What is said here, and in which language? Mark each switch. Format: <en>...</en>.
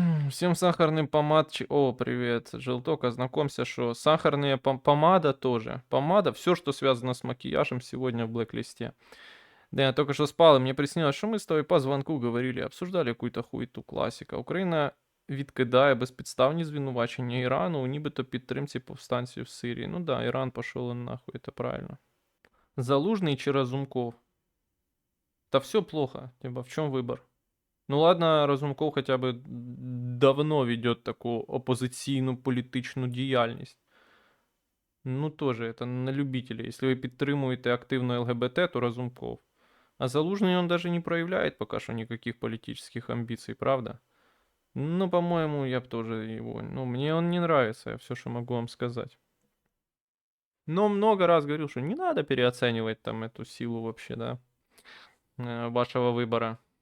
<ru>Всем сахарным помад... О, привет, Желток, ознакомься, что сахарная помада тоже. Помада, все, что связано с макияжем сегодня в блэк-листе. Да, я только что спал, и мне приснилось, что мы с тобой по звонку говорили, обсуждали какую-то хуйту класика.</ru> <uk>Україна відкидає безпідставні звинувачення Ірану, нібито підтримці повстанців в Сирії.</uk> <ru>Ну да, Иран пошел нахуй, это правильно.</ru> <uk>Залужный чи Разумков?</uk> <ru>Да все плохо, типа в чем выбор? Ну ладно, Разумков хотя бы давно ведет такую</ru> <uk>опозиційну політичну діяльність.</uk> <ru>Ну тоже, это на любителей. Если вы</ru> <uk>підтримуєте</uk> <ru>активно ЛГБТ, то Разумков. А Залужный он даже не проявляет пока что никаких политических амбиций, правда? Ну, по-моему, я бы тоже его... Ну, мне он не нравится, все, что могу вам сказать. Но много раз говорил, что не надо переоценивать там эту силу вообще, да, вашего выбора.</ru>